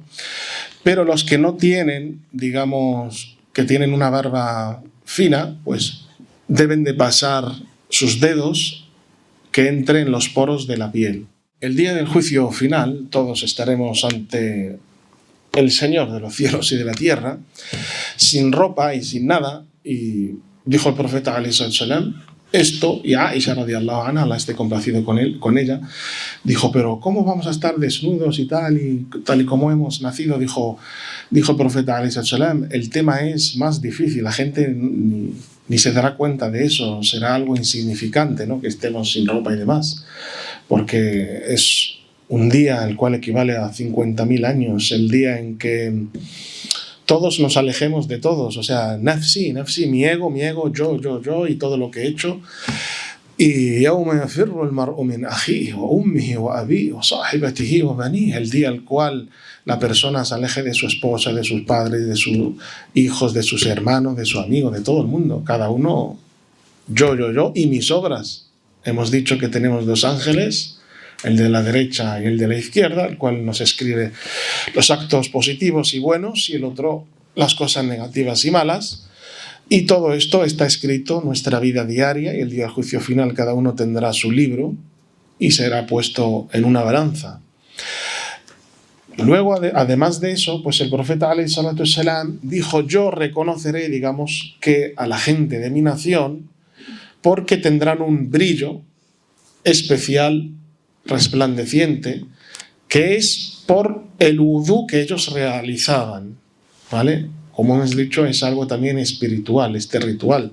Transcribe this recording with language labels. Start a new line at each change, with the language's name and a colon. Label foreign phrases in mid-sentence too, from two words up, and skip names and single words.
Spanish: Pero los que no tienen, digamos, que tienen una barba fina, pues deben de pasar sus dedos que entren en los poros de la piel. El día del juicio final todos estaremos ante el Señor de los cielos y de la tierra, sin ropa y sin nada. Y dijo el profeta
Arabic: عليه السلام
Spanish: esto, y Aisha
Arabic: رضي الله عنها,
Spanish: Allah esté complacido con ella, dijo: pero ¿cómo vamos a estar desnudos y tal y como hemos nacido? Dijo el profeta
Arabic: عليه السلام:
Spanish: el tema es más difícil, la gente ni se dará cuenta de eso, será algo insignificante, ¿no?, que estemos sin ropa y demás, porque es un día el cual equivale a 50.000 años, el día en que todos nos alejemos de todos, o sea, nafsi, mi ego, yo y todo lo que he hecho.
Arabic: Y يوم يفر المرء من أخيه وأمه وأبيه وصاحبته وبنيه,
Spanish: el día al cual la persona se aleje de su esposa, de sus padres, de sus hijos, de sus hermanos, de su amigo, de todo el mundo, cada uno yo y mis obras. Hemos dicho que tenemos 2 ángeles, el de la derecha y el de la izquierda, el cual nos escribe los actos positivos y buenos, y el otro las cosas negativas y malas. Y todo esto está escrito en nuestra vida diaria, y el día del juicio final cada uno tendrá su libro y será puesto en una balanza. Luego, además de eso, pues el profeta
Arabic: عليه الصلاة والسلام
Spanish: dijo: yo reconoceré, digamos, que a la gente de mi nación, porque tendrán un brillo especial, resplandeciente, que es por el wudú que ellos realizaban, ¿vale? Como hemos dicho, es algo también espiritual, este ritual.